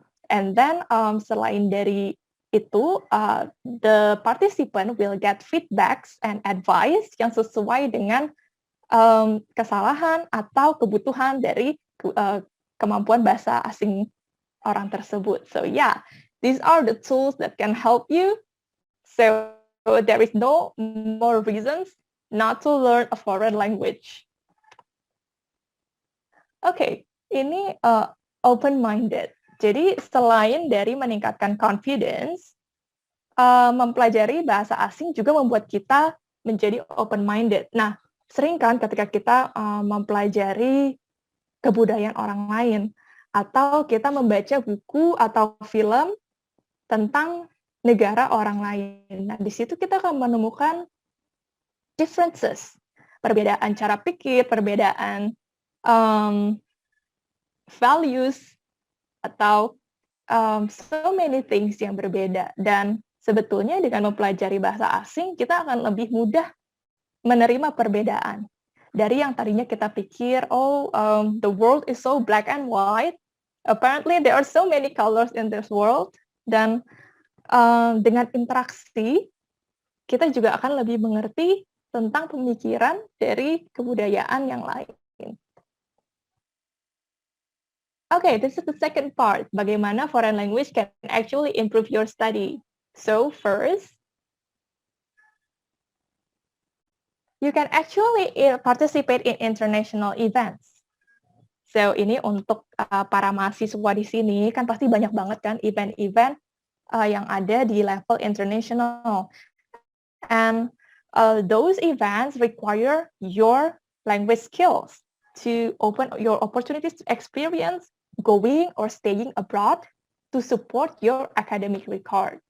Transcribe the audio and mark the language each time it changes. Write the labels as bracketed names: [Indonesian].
[English] And then [Indonesian] selain dari itu, [English] the participant will get feedbacks and advice [Indonesian] yang sesuai dengan kesalahan atau kebutuhan dari kemampuan bahasa asing orang tersebut. [English] So yeah, these are the tools that can help you. So there is no more reasons not to learn a foreign language. [Indonesian] Oke, ini open-minded. Jadi selain dari meningkatkan confidence, mempelajari bahasa asing juga membuat kita menjadi open-minded. Nah, sering kan ketika kita mempelajari kebudayaan orang lain, atau kita membaca buku atau film tentang negara orang lain. Nah, di situ kita akan menemukan differences, perbedaan cara pikir, perbedaan values, atau [English] so many things [Indonesian] yang berbeda. Dan sebetulnya dengan mempelajari bahasa asing, kita akan lebih mudah menerima perbedaan. Dari yang tadinya kita pikir, [English] the world is so black and white, apparently there are so many colors in this world. [Indonesian] Dan dengan interaksi, kita juga akan lebih mengerti tentang pemikiran dari kebudayaan yang lain. [English] Okay, this is the second part. Bagaimana foreign language can actually improve your study. So first, you can actually participate in international events. [Indonesian] So ini untuk para mahasiswa di sini kan pasti banyak banget kan event-event yang ada di level international. [English] And those events require your language skills to open your opportunities to experience going or staying abroad to support your academic record.